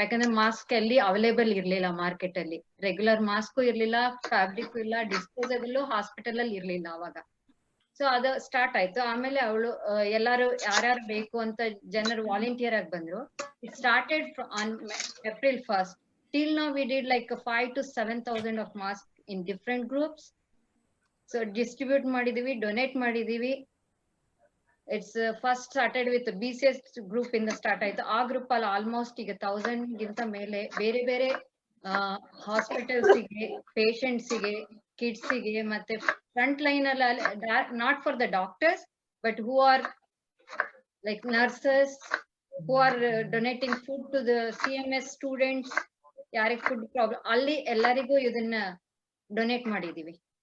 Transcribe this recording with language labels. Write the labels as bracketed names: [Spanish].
[Kannada] ಯಾಕಂದ್ರೆ ಮಾಸ್ಕ್ ಅಲ್ಲಿ ಅವೈಲೇಬಲ್ ಇರ್ಲಿಲ್ಲ ಮಾರ್ಕೆಟ್ ಅಲ್ಲಿ, ರೆಗ್ಯುಲರ್ ಮಾಸ್ಕ್ ಇರ್ಲಿಲ್ಲ, ಫ್ಯಾಬ್ರಿಕ್ ಇಲ್ಲ, ಡಿಸ್ಪೋಸಬಲ್ ಹಾಸ್ಪಿಟಲ್ ಅಲ್ಲಿ ಇರ್ಲಿಲ್ಲ ಅವಾಗ. ಸೊ ಅದು ಸ್ಟಾರ್ಟ್ ಆಯ್ತು. ಆಮೇಲೆ ಅವಳು ಎಲ್ಲಾರು ಯಾರ್ಯಾರು ಬೇಕು ಅಂತ ಜನರು ವಾಲಂಟಿಯರ್ ಆಗಿ ಬಂದ್ರು. [English] It started on April 1st. Till now we did like 5,000 to 7,000 of masks in different groups. [Kannada] So distribute ಮಾಡಿದೀವಿ, ಡೊನೇಟ್ ಮಾಡಿದೀವಿ. [English] It's first started with BCS group [Kannada] ಇಂದ ಸ್ಟಾರ್ಟ್ ಆಯ್ತು. ಆ ಗ್ರೂಪ್ ಅಲ್ಲಿ ಆಲ್ಮೋಸ್ಟ್ ಈಗ 1000 ಗಿಂತ ಮೇಲೆ ಬೇರೆ ಬೇರೆ ಹಾಸ್ಪಿಟಲ್ಸ್ ಗೆ, ಪೇಷಂಟ್ಸ್ ಗೆ, ಕಿಡ್ಸ್ ಗೆ, ಮತ್ತೆ ಫ್ರಂಟ್ ಲೈನ್ ಅಲ್ಲಿ [English] not for the doctors but who are like nurses, who are donating food to the CMS students, [Kannada] ಯಾರಿಗೆ ಫುಡ್ ಪ್ರಾಬ್ಲಮ್ ಅಲ್ಲಿ ಎಲ್ಲರಿಗೂ ಇದನ್ನ ಡೊನೇಟ್ ಮಾಡಿದೀವಿ.